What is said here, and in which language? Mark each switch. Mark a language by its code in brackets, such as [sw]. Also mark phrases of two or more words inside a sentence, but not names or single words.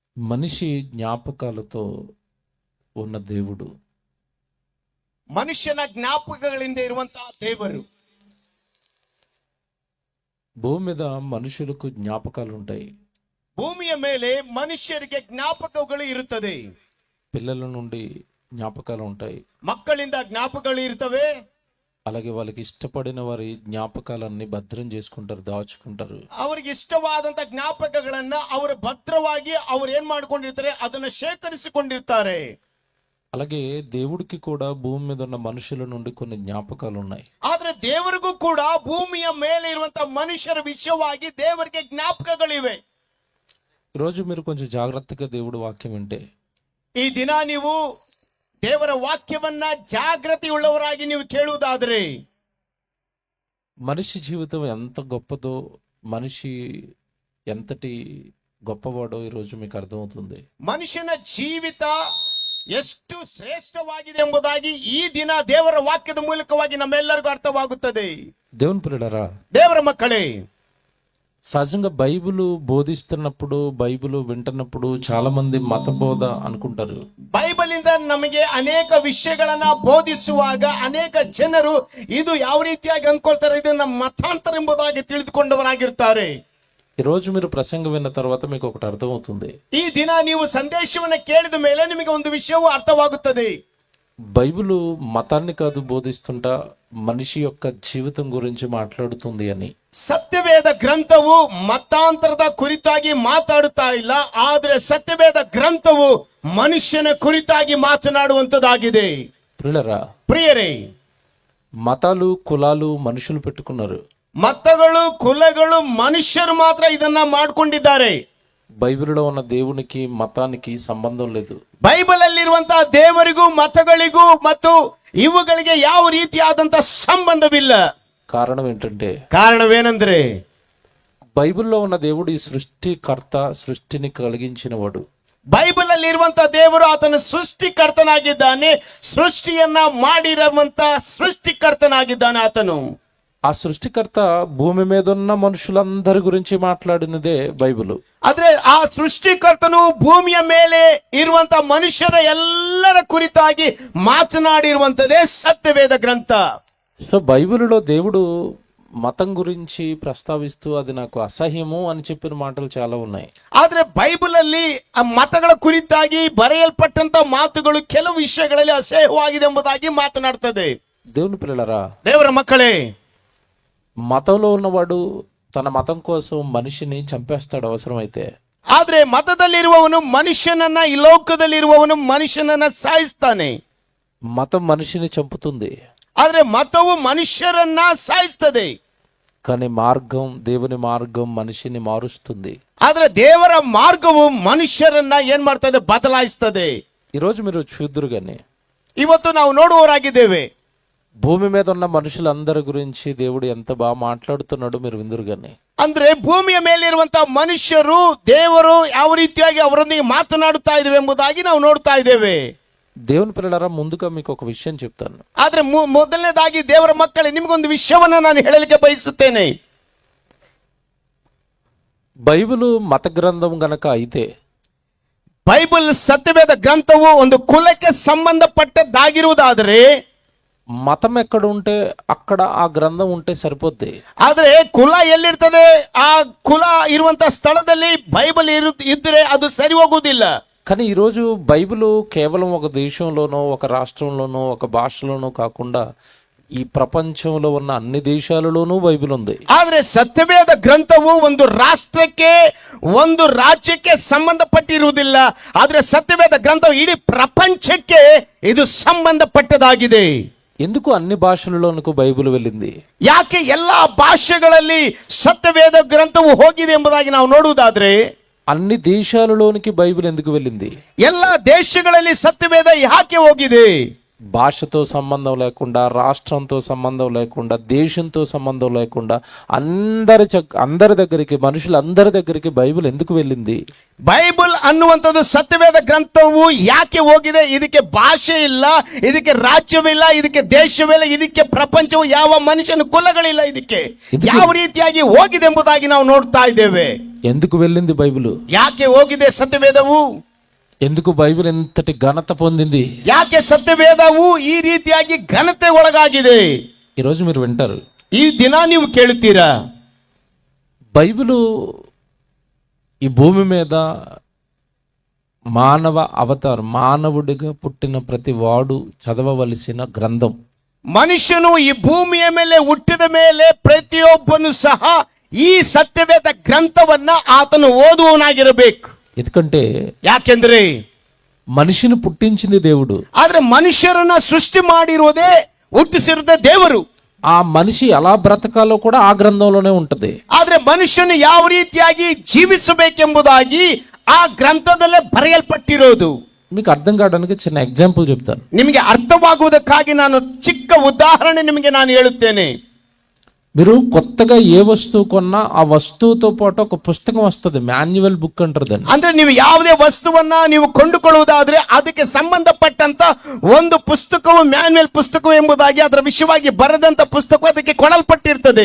[te] మనిషి జ్ఞాపకాలతో ఉన్న దేవుడు, [kn] ಮನುಷ್ಯನ ಜ್ಞಾಪಕಗಳಿಂದ ಇರುವಂತಹ ದೇವರು. [te] భూమి మీద మనుషులకు జ్ఞాపకాలు ఉంటాయి. [kn] ಭೂಮಿಯ ಮೇಲೆ ಮನುಷ್ಯರಿಗೆ ಜ್ಞಾಪಕಗಳು ಇರುತ್ತದೆ. [te] పిల్లల నుండి జ్ఞాపకాలు ఉంటాయి, [kn] ಮಕ್ಕಳಿಂದ ಜ್ಞಾಪಕಗಳು ಇರ್ತವೆ. [te] అలాగే వాళ్ళకి ఇష్టపడిన వారి జ్ఞాపకాలన్నీ భద్రం చేసుకుంటారు, దాచుకుంటారు. [kn] ಅವರಿಗೆ ಇಷ್ಟವಾದಂತ ಜ್ಞಾಪಕಗಳನ್ನ ಅವರು ಭದ್ರವಾಗಿ ಅವ್ರು ಏನ್ ಮಾಡ್ಕೊಂಡಿರ್ತಾರೆ, ಅದನ್ನ ಶೇಖರಿಸಿಕೊಂಡಿರ್ತಾರೆ. [te] అలాగే దేవుడికి కూడా భూమి మీద ఉన్న మనుషుల నుండి కొన్ని జ్ఞాపకాలు ఉన్నాయి. [kn] ಆದ್ರೆ ದೇವರಿಗೂ ಕೂಡ ಭೂಮಿಯ ಮೇಲೆ ಇರುವಂತಹ ಮನುಷ್ಯರ ವಿಷಯವಾಗಿ ದೇವರಿಗೆ ಜ್ಞಾಪಕಗಳಿವೆ. [te] ఈరోజు మీరు కొంచెం జాగ్రత్తగా దేవుడి వాక్యం వింటే, [kn] ಈ ದಿನ ನೀವು ದೇವರ ವಾಕ್ಯವನ್ನ ಜಾಗೃತಿ ಉಳ್ಳವರಾಗಿ ನೀವು ಕೇಳುವುದಾದರೆ, [te] మనిషి జీవితం ఎంత గొప్పదో, మనిషి ఎంతటి గొప్పవాడో ఈరోజు మీకు అర్థమవుతుంది. [kn] ಮನುಷ್ಯನ ಜೀವಿತ ಎಷ್ಟು ಶ್ರೇಷ್ಠವಾಗಿದೆ ಎಂಬುದಾಗಿ ಈ ದಿನ ದೇವರ ವಾಕ್ಯದ ಮೂಲಕವಾಗಿ ನಮ್ಮೆಲ್ಲರಿಗೂ ಅರ್ಥವಾಗುತ್ತದೆ. [te] దేవుని పిల్లలారా, [kn] ದೇವರ ಮಕ್ಕಳೇ, [te] సహజంగా బైబిల్ బోధిస్తున్నప్పుడు, బైబిల్ వింటున్నప్పుడు చాలా మంది మత బోధ అనుకుంటారు. [kn] ಬೈಬಲ್ ಇಂದ ನಮಗೆ ಅನೇಕ ವಿಷಯಗಳನ್ನ ಬೋಧಿಸುವಾಗ ಅನೇಕ ಜನರು ಇದು ಯಾವ ರೀತಿಯಾಗಿ ಅನ್ಕೊಳ್ತಾರೆ, ಇದನ್ನ ಮತಾಂತರ ಎಂಬುದಾಗಿ ತಿಳಿದುಕೊಂಡವರಾಗಿರ್ತಾರೆ. [te] ఈ రోజు మీరు ప్రసంగం విన్న తర్వాత మీకు ఒకటి అర్థమవుతుంది. [kn] ಈ ದಿನ ನೀವು ಸಂದೇಶವನ್ನ ಕೇಳಿದ ಮೇಲೆ ನಿಮಗೆ ಒಂದು ವಿಷಯವು ಅರ್ಥವಾಗುತ್ತದೆ. [te] బైబిల్ మతాన్ని కాదు బోధిస్తుంటా, మనిషి యొక్క జీవితం గురించి మాట్లాడుతుంది అని. [kn] ಸತ್ಯವೇದ ಗ್ರಂಥವು ಮತಾಂತರದ ಕುರಿತಾಗಿ ಮಾತಾಡುತ್ತಾ ಇಲ್ಲ, ಆದ್ರೆ ಸತ್ಯವೇದ ಗ್ರಂಥವು ಮನುಷ್ಯನ ಕುರಿತಾಗಿ ಮಾತನಾಡುವಂತದ್ದಾಗಿದೆ. ಪ್ರಿಯರೇ, [te] మతాలు కులాలు మనుషులు పెట్టుకున్నారు. [kn] ಮತಗಳು ಕುಲಗಳು ಮನುಷ್ಯರು ಮಾತ್ರ ಇದನ್ನ ಮಾಡ್ಕೊಂಡಿದ್ದಾರೆ. [te] బైబిల్లో ఉన్న దేవునికి మతానికి సంబంధం లేదు. [kn] ಬೈಬಲ್ ಅಲ್ಲಿರುವಂತಹ ದೇವರಿಗೂ ಮತಗಳಿಗೂ ಮತ್ತು ಇವುಗಳಿಗೆ ಯಾವ ರೀತಿಯಾದಂತಹ ಸಂಬಂಧವಿಲ್ಲ. [te] కారణం ఏంటంటే, [kn] ಕಾರಣವೇನೆಂದ್ರೆ [te] బైబిల్లో ఉన్న దేవుడు ఈ సృష్టికర్త, సృష్టిని కలిగించిన వాడు. [kn] ಬೈಬಲ್ ಅಲ್ಲಿ ಇರುವಂತಹ ದೇವರು ಆತನ ಸೃಷ್ಟಿಕರ್ತನಾಗಿದ್ದಾನೆ, ಸೃಷ್ಟಿಯನ್ನ ಮಾಡಿರುವಂತ ಸೃಷ್ಟಿಕರ್ತನಾಗಿದ್ದಾನೆ ಆತನು. [te] ఆ సృష్టికర్త భూమి మీద ఉన్న మనుషులందరి గురించి మాట్లాడినదే బైబిల్. [kn] ಆದ್ರೆ ಆ ಸೃಷ್ಟಿಕರ್ತನು ಭೂಮಿಯ ಮೇಲೆ ಇರುವಂತ ಮನುಷ್ಯರ ಎಲ್ಲರ ಕುರಿತಾಗಿ ಮಾತನಾಡಿರುವಂತದೇ ಸತ್ಯವೇದ ಗ್ರಂಥ. [te] సో బైబిల్లో దేవుడు మతం గురించి ప్రస్తావిస్తూ అది నాకు అసహ్యము అని చెప్పిన మాటలు చాలా ఉన్నాయి. [kn] ಆದ್ರೆ ಬೈಬಲ್ ಅಲ್ಲಿ ಆ ಮತಗಳ ಕುರಿತಾಗಿ ಬರೆಯಲ್ಪಟ್ಟಂತ ಮಾತುಗಳು ಕೆಲವು ವಿಷಯಗಳಲ್ಲಿ ಅಸಹ್ಯವಾಗಿದೆ ಎಂಬುದಾಗಿ ಮಾತನಾಡ್ತದೆ. [te] దేవుని పిల్లలారా, [kn] ದೇವರ ಮಕ್ಕಳೇ, [te] మతంలో ఉన్నవాడు తన మతం కోసం మనిషిని చంపేస్తాడు అవసరమైతే. [kn] ಆದ್ರೆ ಮತದಲ್ಲಿರುವವನು ಮನುಷ್ಯನನ್ನ, ಈ ಲೋಕದಲ್ಲಿರುವವನು ಮನುಷ್ಯನನ್ನ ಸಾಯಿಸ್ತಾನೆ. [te] మతం మనిషిని చంపుతుంది, [kn] ಆದ್ರೆ ಮತವು ಮನುಷ್ಯರನ್ನ ಸಾಯಿಸ್ತದೆ. [te] కానీ మార్గం, దేవుని మార్గం మనిషిని మారుస్తుంది. [kn] ಆದ್ರೆ ದೇವರ ಮಾರ್ಗವು ಮನುಷ್ಯರನ್ನ ಏನ್ ಮಾಡ್ತದೆ, ಬದಲಾಯಿಸ್ತದೆ. [te] ఈరోజు మీరు చూద్దురు గాని, [kn] ಇವತ್ತು ನಾವು ನೋಡುವವರಾಗಿದ್ದೇವೆ. [te] భూమి మీద ఉన్న మనుషులందరి గురించి దేవుడు ఎంత బాగా మాట్లాడుతున్నాడో మీరు విందురు గాని. [kn] ಅಂದ್ರೆ ಭೂಮಿಯ ಮೇಲಿರುವಂತಹ ಮನುಷ್ಯರು ದೇವರು ಯಾವ ರೀತಿಯಾಗಿ ಅವರೊಂದಿಗೆ ಮಾತನಾಡುತ್ತಾ ಇದ್ದೇವೆ ಎಂಬುದಾಗಿ ನಾವು ನೋಡ್ತಾ ಇದ್ದೇವೆ. [te] దేవుని పిల్లలారా, ముందుగా మీకు ఒక విషయం చెప్తాను. [kn] ಆದ್ರೆ ಮೊದಲನೇದಾಗಿ ದೇವರ ಮಕ್ಕಳೇ, ನಿಮಗೊಂದು ವಿಷಯವನ್ನ ನಾನು ಹೇಳಲಿಕ್ಕೆ ಬಯಸುತ್ತೇನೆ. [te] బైబిల్ మత గ్రంథం గనక అయితే, [kn] ಬೈಬಲ್ ಸತ್ಯವೇದ ಗ್ರಂಥವು ಒಂದು ಕುಲಕ್ಕೆ ಸಂಬಂಧಪಟ್ಟದ್ದಾಗಿರುವುದಾದರೆ, [te] మతం ఎక్కడ ఉంటే అక్కడ ఆ గ్రంథం ఉంటే సరిపోద్ది. [kn] ಆದ್ರೆ ಕುಲ ಎಲ್ಲಿರ್ತದೆ, ಆ ಕುಲ ಇರುವಂತ ಸ್ಥಳದಲ್ಲಿ ಬೈಬಲ್ ಇದ್ರೆ ಅದು ಸರಿ ಹೋಗುವುದಿಲ್ಲ. [te] కానీ ఈరోజు బైబిల్ కేవలం ఒక దేశంలోనో, ఒక రాష్ట్రంలోనో, ఒక భాషలోనో కాకుండా ఈ ప్రపంచంలో ఉన్న అన్ని దేశాలలోనూ బైబిల్ ఉంది. [kn] ಆದ್ರೆ ಸತ್ಯವೇದ ಗ್ರಂಥವು ಒಂದು ರಾಷ್ಟ್ರಕ್ಕೆ, ಒಂದು ರಾಜ್ಯಕ್ಕೆ ಸಂಬಂಧಪಟ್ಟಿರುವುದಿಲ್ಲ. ಆದ್ರೆ ಸತ್ಯವೇದ ಗ್ರಂಥವು ಇಡೀ ಪ್ರಪಂಚಕ್ಕೆ ಇದು ಸಂಬಂಧಪಟ್ಟದಾಗಿದೆ. [te] ఎందుకు అన్ని భాషలలోనికి బైబిల్ వెళ్ళింది? [kn] ಯಾಕೆ ಎಲ್ಲಾ ಭಾಷೆಗಳಲ್ಲಿ ಸತ್ಯವೇದ ಗ್ರಂಥವು ಹೋಗಿದೆ ಎಂಬುದಾಗಿ ನಾವು ನೋಡುವುದಾದ್ರೆ, [te] అన్ని దేశాలలోనికి బైబిల్ ఎందుకు వెళ్ళింది? [kn] ಎಲ್ಲ ದೇಶಗಳಲ್ಲಿ ಸತ್ಯವೇದ ಯಾಕೆ ಹೋಗಿದೆ? [te] భాషతో సంబంధం లేకుండా, రాష్ట్రంతో సంబంధం లేకుండా, దేశంతో సంబంధం లేకుండా అందరి దగ్గరికి, మనుషులందరి దగ్గరికి బైబిల్ ఎందుకు వెళ్ళింది? [kn] ಬೈಬಲ್ ಅನ್ನುವಂಥದ್ದು ಸತ್ಯವೇದ ಗ್ರಂಥವು ಯಾಕೆ ಹೋಗಿದೆ? ಇದಕ್ಕೆ ಭಾಷೆ ಇಲ್ಲ, ಇದಕ್ಕೆ ರಾಜ್ಯವಿಲ್ಲ, ಇದಕ್ಕೆ ದೇಶವಿಲ್ಲ, ಇದಕ್ಕೆ ಪ್ರಪಂಚವು ಯಾವ ಮನುಷ್ಯನ ಕುಲಗಳಿಲ್ಲ, ಇದಕ್ಕೆ ಯಾವ ರೀತಿಯಾಗಿ ಹೋಗಿದೆ ಎಂಬುದಾಗಿ ನಾವು ನೋಡ್ತಾ ಇದ್ದೇವೆ. [te] ఎందుకు వెళ్ళింది బైబిల్? [kn] ಯಾಕೆ ಹೋಗಿದೆ ಸತ್ಯವೇದವು? [te] ఎందుకు బైబిల్ ఎంతటి ఘనత పొందింది? [kn] ಯಾಕೆ ಸತ್ಯವೇದವು ಈ ರೀತಿಯಾಗಿ ಘನತೆ ಒಳಗಾಗಿದೆ? [te] ఈరోజు మీరు వింటారు, [kn] ಈ ದಿನ ನೀವು ಕೇಳುತ್ತೀರಾ, [te] బైబిలు ఈ భూమి మీద మానవ అవతారం, మానవుడిగా పుట్టిన ప్రతి వాడు చదవవలసిన గ్రంథం. [kn] ಮನುಷ್ಯನು ಈ ಭೂಮಿಯ ಮೇಲೆ ಹುಟ್ಟಿದ ಮೇಲೆ ಪ್ರತಿಯೊಬ್ಬನು ಸಹ ಈ ಸತ್ಯವೇದ ಗ್ರಂಥವನ್ನ ಆತನು ಓದುವವನಾಗಿರಬೇಕು. [te] ఎందుకంటే [kn] ಯಾಕೆಂದ್ರೆ [te] మనిషిని పుట్టించింది దేవుడు. [kn] ಆದ್ರೆ ಮನುಷ್ಯರನ್ನ ಸೃಷ್ಟಿ ಮಾಡಿರುವುದೇ, ಹುಟ್ಟಿಸಿರುವುದೇ ದೇವರು. [te] ఆ మనిషి ఎలా బ్రతకాలో కూడా ఆ గ్రంథంలోనే ఉంటది. [kn] ಆದ್ರೆ ಮನುಷ್ಯನು ಯಾವ ರೀತಿಯಾಗಿ ಜೀವಿಸಬೇಕೆಂಬುದಾಗಿ ಆ ಗ್ರಂಥದಲ್ಲೇ ಬರೆಯಲ್ಪಟ್ಟಿರೋದು. [te] మీకు అర్థం కావడానికి చిన్న ఎగ్జాంపుల్ చెప్తాను. [kn] ನಿಮಗೆ ಅರ್ಥವಾಗುವುದಕ್ಕಾಗಿ ನಾನು ಚಿಕ್ಕ ಉದಾಹರಣೆ ನಿಮಗೆ ನಾನು ಹೇಳುತ್ತೇನೆ. [te] మీరు కొత్తగా ఏ వస్తువు కొన్నా ఆ వస్తువుతో పాటు ఒక పుస్తకం వస్తుంది, [en] manual book [te] అంటారు దాన్ని. [kn] ಅಂದ್ರೆ ನೀವು ಯಾವುದೇ ವಸ್ತುವನ್ನ ನೀವು ಕೊಂಡುಕೊಳ್ಳುವುದಾದ್ರೆ ಅದಕ್ಕೆ ಸಂಬಂಧಪಟ್ಟಂತ ಒಂದು ಪುಸ್ತಕವು ಮ್ಯಾನ್ಯುವಲ್ ಪುಸ್ತಕ ಎಂಬುದಾಗಿ ಅದರ ವಿಷಯವಾಗಿ ಬರೆದಂತ ಪುಸ್ತಕ ಅದಕ್ಕೆ ಕೊಡಲ್ಪಟ್ಟಿರ್ತದೆ.